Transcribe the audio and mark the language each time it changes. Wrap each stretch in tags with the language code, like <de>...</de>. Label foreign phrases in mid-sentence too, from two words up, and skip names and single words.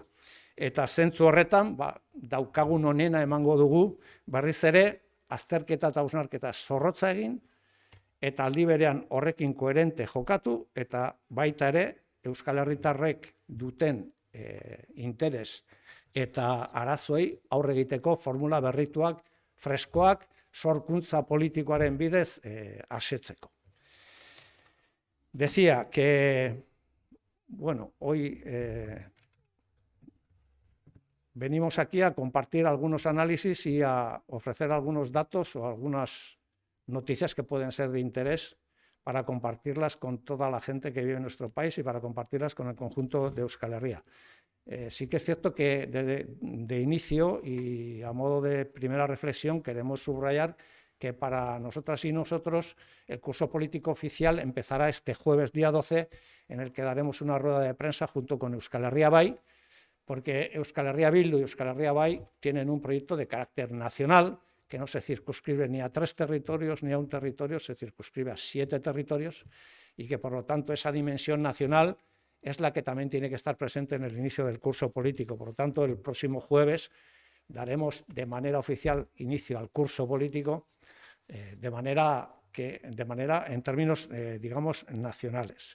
<eu>Eta zentzu horretan, daukagun onena emango dugu, berriz ere, azterketa eta hausnarketa zorrotza egin, eta aldi berean horrekin koherente jokatu, eta baita ere, Euskal Herritarrek duten interes eta arazoei aurre egiteko formula berrituak, freskoak, sorkuntza politikoaren bidez asetzeko.</eu> <es>Decía que, bueno, hoy venimos aquí a compartir algunos análisis y a ofrecer algunos datos o algunas noticias que pueden ser de interés para compartirlas con toda la gente que vive en nuestro país y para compartirlas con el conjunto de Euskal Herria. Sí que es cierto que de inicio y a modo de primera reflexión queremos subrayar que para nosotras y nosotros el curso político oficial empezará este jueves día 12, en el que daremos una rueda de prensa junto con Euskal Herria Bai, porque Euskal Herria Bildu y Euskal Herria Bai tienen un proyecto de carácter nacional que no se circunscribe ni a 3 territorios ni a un territorio, se circunscribe a 7 territorios, y que por lo tanto esa dimensión nacional es la que también tiene que estar presente en el inicio del curso político. Por lo tanto, el próximo jueves daremos de manera oficial inicio al curso político de manera en términos, digamos, nacionales.</es>